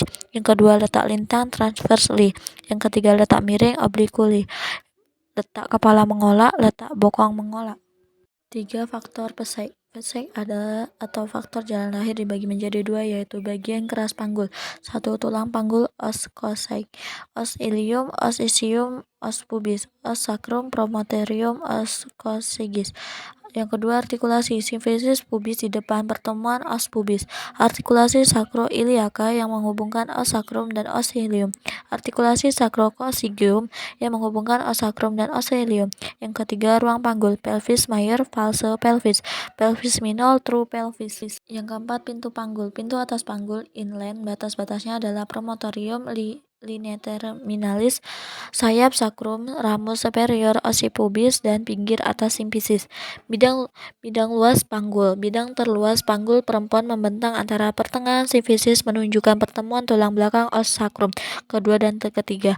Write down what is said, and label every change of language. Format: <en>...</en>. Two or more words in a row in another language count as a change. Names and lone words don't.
<id>Yang kedua, letak lintang, transversely. Yang ketiga, letak miring, obliquely. Letak kepala mengolak, letak bokong mengolak. 3. Faktor pesek. Pesek adalah atau faktor jalan lahir dibagi menjadi 2, yaitu bagian keras panggul. 1. Tulang panggul,</id> <la>os coccyx, os ilium, os ischium, os pubis, os sacrum, promontorium, os coccygis.</la> <id>Yang kedua, artikulasi simfisis pubis di depan pertemuan</id> <la>os pubis.</la> <id>Artikulasi sacroiliaca yang menghubungkan</id> <la>os sacrum</la> <id>dan</id> <la>os ilium.</la> <id>Artikulasi sacrococcygeum yang menghubungkan</id> <la>os sacrum</la> <id>dan</id> <la>os ilium.</la> <id>Yang ketiga, ruang panggul,</id> <la>pelvis major,</la> <en>false pelvis,</en> <la>pelvis minor,</la> <en>true pelvis.</en> <id>Yang keempat, pintu panggul. Pintu atas panggul, inland, batas-batasnya adalah promontorium,</id> <la>linea terminalis,</la> <id>sayap sacrum,</id> <la>ramus superior occipubis,</la> <id>dan pinggir atas simfisis. Bidang luas panggul. Bidang terluas panggul perempuan membentang antara pertengahan simfisis menunjukkan pertemuan tulang belakang</id> <la>os sacrum</la> <id>kedua dan ketiga.</id>